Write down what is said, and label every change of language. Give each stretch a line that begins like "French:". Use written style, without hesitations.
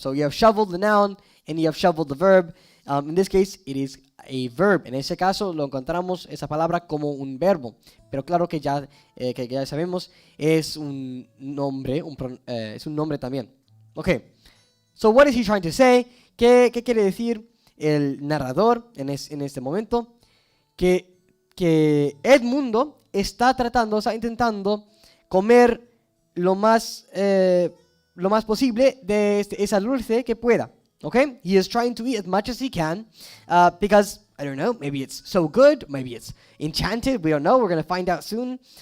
English: So you have shoveled the noun, and you have shoveled the verb. In this case, it is a verb.
Spanish: En ese caso, lo encontramos esa palabra como un verbo. Pero claro que ya sabemos, es un nombre, es un nombre también.
English: Okay. So what is he trying to say?
Spanish: ¿Qué quiere decir el narrador en este momento? Que Edmundo está intentando comer lo más posible de esa dulce que pueda.
English: Okay? He is trying to eat as much as he can because, I don't know, maybe it's so good, maybe it's enchanted, we don't know, we're going to find out soon.